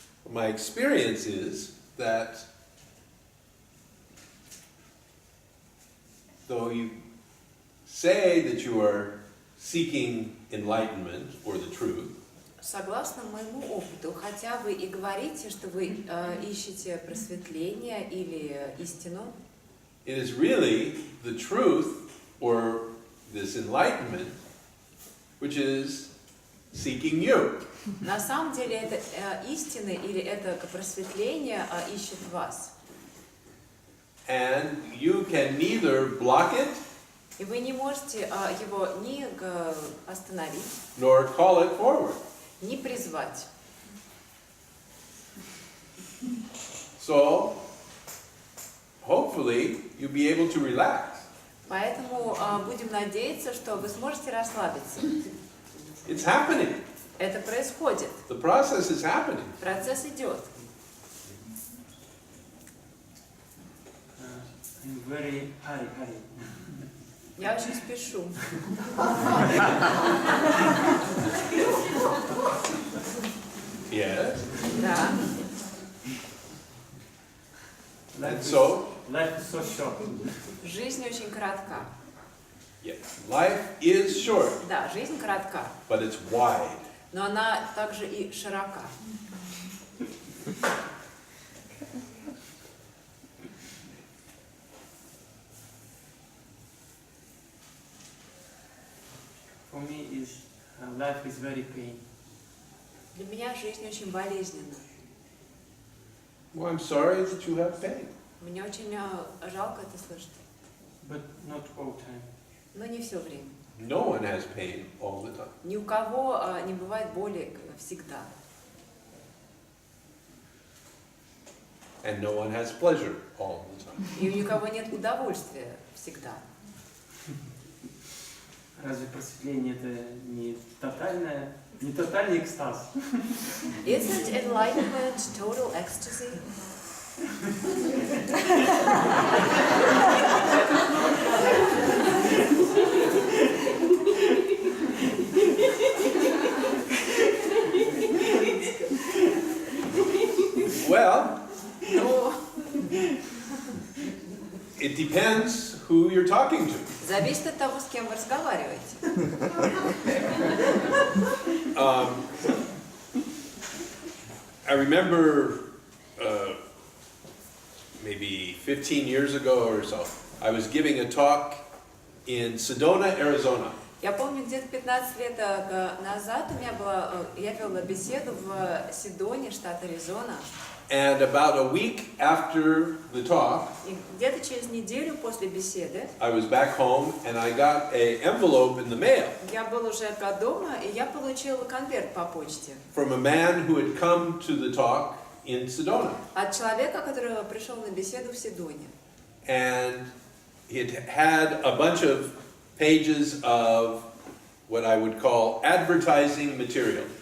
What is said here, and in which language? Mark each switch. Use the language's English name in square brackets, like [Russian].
[English] My experience is that though you say that you are seeking enlightenment or the truth, [Russian] Согласно моему опыту, хотя вы и говорите, что вы ищете просветление или истину, [English] it is really the truth or this enlightenment which is seeking you. [Russian] на самом деле это истина или это просветление ищет вас. [English] And you can neither block it [Russian] И вы не можете его ни остановить, [English] nor call it forward. [Russian] ни призвать. [English] So, hopefully, you'll be able to relax. [Russian] Поэтому будем надеяться, что вы сможете расслабиться. [English] It's happening. [Russian] Это происходит. [English] The process is happening. [Russian] Процесс идет. [English] I'm very hurry. [Russian] Я очень спешу. [English] Yes. [Russian] Да. [English] And so, Life is so short. [Russian] Жизнь очень коротка. [English] yes, life is short, [Russian] Да, жизнь коротка, [English] but it's wide. [Russian] но она также и широка. [English] For me, life is very pain. [Russian] Для меня жизнь очень болезненна. [English] Well, I'm sorry that you have pain. [Russian] Мне очень жалко это слышать, [English] But not all time. [Russian] но не все время. [English] No one has pain all the time. [Russian] Ни у кого не бывает боли всегда. [English] And no one has pleasure all the time. [Russian] И у никого нет удовольствия всегда. Разве просветление это не тотальный экстаз? [English] Isn't enlightenment total ecstasy? Well, [Russian] Ну, [English] it depends who you're talking to. [Russian] зависит от того, с кем вы разговариваете. [English] I remember maybe 15 years ago or so, I was giving a talk in Sedona, Arizona. [Russian] Я помню, где-то 15 лет назад я вела беседу в Седоне, штат Аризона. [English] And about a week after the talk, [Russian] И где-то через неделю после беседы [English] I was back home and I got an envelope in the mail [Russian] я был уже опять дома, и я получила конверт по почте [English] from a man who had come to the talk in Sedona. [Russian] от человека, который пришел на беседу в Седоне. [English] And it had a bunch of pages of what I would call advertising material.